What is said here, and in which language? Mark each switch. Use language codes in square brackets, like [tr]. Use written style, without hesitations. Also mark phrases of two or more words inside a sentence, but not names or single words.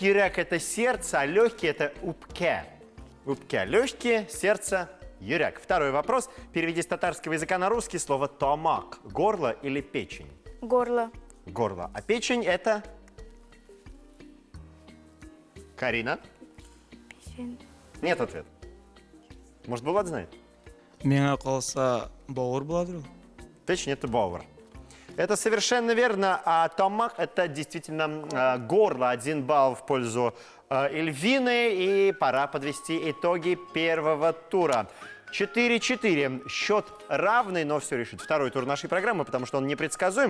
[ru] Юрек – это сердце, а легкие – это упке. Упке – легкие, сердце – юрек. Второй вопрос. Переведи с татарского языка на русский слово «томак» – горло или печень. Горло. Горло. А печень – это… Карина? Печень. Нет ответа. Может, Булат знает? [tt] Миңа калса бауыр буладыр ул. [ru] Печень – это бауэр. Это совершенно верно. А томак – это действительно горло. 1 балл в пользу Эльвины. И пора подвести итоги первого тура. 4-4. Счет равный, но все решит второй тур нашей программы, потому что он непредсказуем.